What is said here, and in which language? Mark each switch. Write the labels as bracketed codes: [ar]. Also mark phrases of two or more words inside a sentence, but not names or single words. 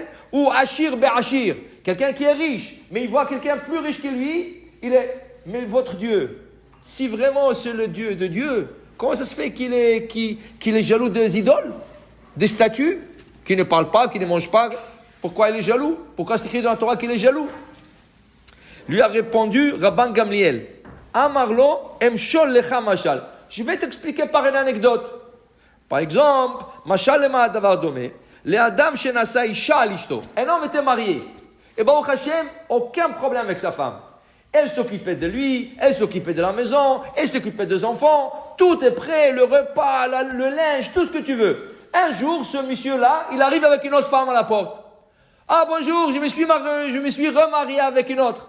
[fr] Ou [he] עשיר בעשיר, [fr] quelqu'un qui est riche, mais il voit quelqu'un plus riche que lui, mais votre Dieu, si vraiment c'est le Dieu de Dieu, comment ça se fait qu'il est jaloux des idoles, des statues, qui ne parlent pas, qui ne mangent pas? Pourquoi il est jaloux? Pourquoi c'est écrit dans la Torah qu'il est jaloux? Lui a répondu Rabban Gamliel, [he] אמר לו אמשול לך משל. [fr] Je vais t'expliquer par une anecdote. Par exemple, [he] משל למה הדבר דומה, לאדם שנשא אשה על אשתו. [fr] Un homme était marié. Et [he] ברוך השם, [fr] aucun problème avec sa femme. Elle s'occupait de lui, elle s'occupait de la maison, elle s'occupait des enfants. Tout est prêt, le repas, le linge, tout ce que tu veux. Un jour, ce monsieur-là, il arrive avec une autre femme à la porte. Ah bonjour, je me suis remarié avec une autre.